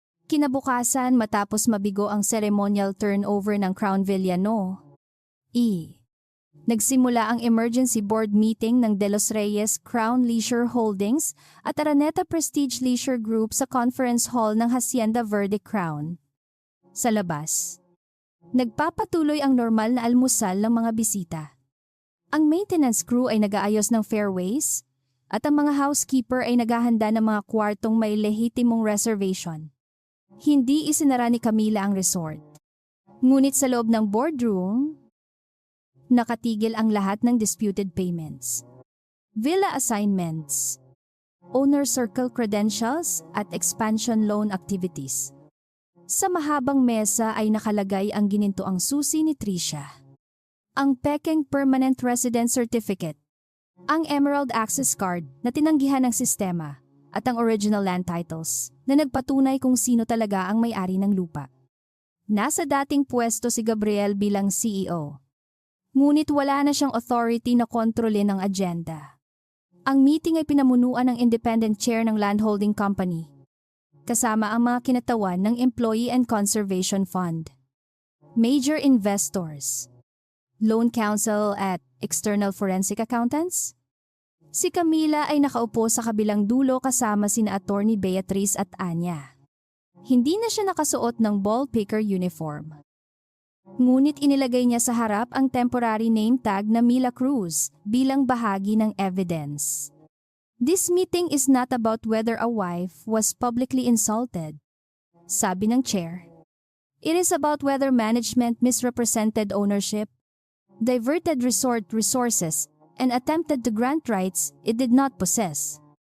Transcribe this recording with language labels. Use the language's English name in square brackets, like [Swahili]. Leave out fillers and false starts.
[Filipino] Kinabukasan matapos mabigo ang ceremonial turnover ng Crown Villa nagsimula ang emergency board meeting ng De Los Reyes Crown Leisure Holdings at Araneta Prestige Leisure Group sa conference hall ng Hacienda Verde Crown. Sa labas, nagpapatuloy ang normal na almusal ng mga bisita. Ang maintenance crew ay nag-aayos ng fairways at ang mga housekeeper ay naghahanda ng mga kwartong may lehitimong reservation. Hindi isinara ni Camila ang resort. Ngunit sa loob ng boardroom, nakatigil ang lahat ng disputed payments, villa assignments, owner circle credentials at expansion loan activities. Sa mahabang mesa ay nakalagay ang ginintuang susi ni Tricia, ang Peking Permanent Resident Certificate, ang Emerald Access Card na tinanggihan ng sistema, at ang original land titles na nagpatunay kung sino talaga ang may-ari ng lupa. Nasa dating pwesto si Gabriel bilang CEO. Ngunit wala na siyang authority na kontrolin ang agenda. Ang meeting ay pinamunuan ng independent chair ng landholding company, kasama ang mga kinatawan ng Employee and Conservation Fund, major investors, loan counsel at external forensic accountants. Si Camila ay nakaupo sa kabilang dulo kasama sina Attorney Beatrice at Anya. Hindi na siya nakasuot ng ball picker uniform. Ngunit inilagay niya sa harap ang temporary name tag na Mila Cruz bilang bahagi ng evidence. [English] This meeting is not about whether a wife was publicly insulted, [Filipino] sabi ng chair. [English] It is about whether management misrepresented ownership, diverted resort resources, and attempted to grant rights it did not possess.